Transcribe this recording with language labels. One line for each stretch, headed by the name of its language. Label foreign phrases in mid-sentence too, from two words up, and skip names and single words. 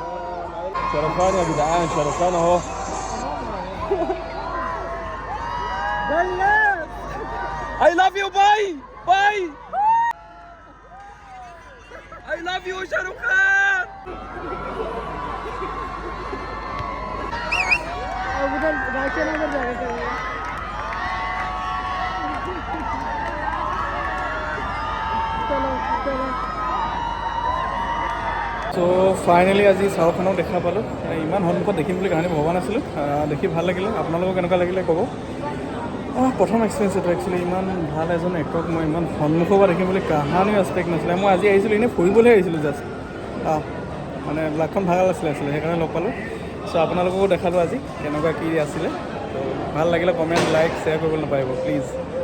Arabic: شرفان يا جدعان شرفان اهو
English: I love you, bye! Bye! I love you, Shahrukh Khan!
Hindi: अब उधर राशन उधर जाके चाहिए चलो चलो
Assamese: চ' ফাইনেলি আজি শ্বাহৰুখ খানক দেখা পালোঁ ইমান সন্মুখত দেখিম বুলি কাহানি ভবা নাছিলোঁ দেখি ভাল লাগিলে আপোনালোকক কেনেকুৱা লাগিলে ক'ব প্ৰথম এক্সপিৰিয়েঞ্চ এইটো একচুৱেলি ইমান ভাল এজন এক্টৰক মই ইমান সন্মুখৰ পৰা দেখিম বুলি কাহানিও এক্সপেক্ট নাছিলে মই আজি আহিছিলোঁ এনেই ফুৰিবলৈ আহিছিলোঁ জাষ্ট মানে ব্লাকখন ভাল আছিলে সেইকাৰণে লগ পালোঁ চ' আপোনালোককো দেখালোঁ আজি কেনেকুৱা কি আছিলে ত' ভাল লাগিলে
English: comment like share
Assamese: কৰিবলৈ নাপাহৰিব প্লিজ